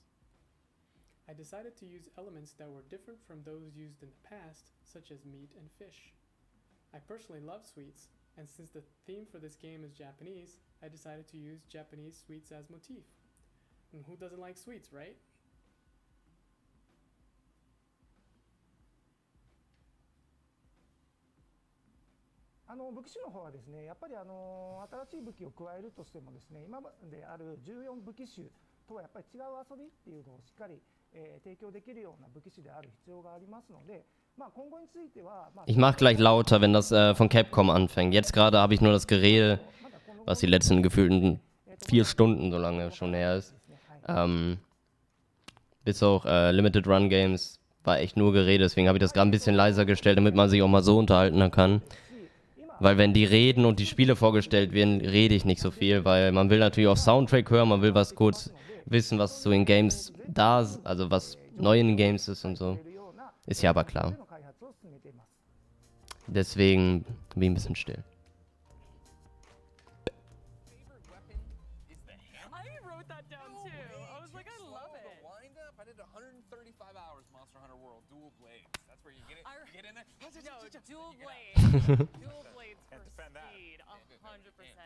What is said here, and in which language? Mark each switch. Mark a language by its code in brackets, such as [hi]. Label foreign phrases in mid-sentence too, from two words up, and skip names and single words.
[en] I decided to use elements that were different from those used in the past, such as meat and fish. I personally love sweets, and since the theme for this game is Japanese, I decided to use Japanese sweets as motif. And who doesn't like sweets, right? [ja] 武器種の方はですね、やっぱり新しい武器を加えるとしてもですね、今まである14武器種とはやっぱり違う遊びっていうのをしっかり、提供できるような武器種である必要がありますので、今後については、 [de] Ich mach gleich lauter, wenn das von Capcom anfängt. Jetzt gerade habe ich nur das Gerede, was die letzten gefühlten 4 Stunden so lange schon her ist. Bis auch Limited Run Games war echt nur Gerede, deswegen habe ich das gerade ein bisschen leiser gestellt, damit man sich auch mal so unterhalten kann. Weil wenn die reden und die Spiele vorgestellt werden, rede ich nicht so viel, weil man will natürlich auch Soundtrack hören, man will was kurz wissen, was so in Games da ist, also was neu in Games ist und so. Ist ja aber klar. Deswegen bin ich ein bisschen still. [en] Dual blades for speed, 100%.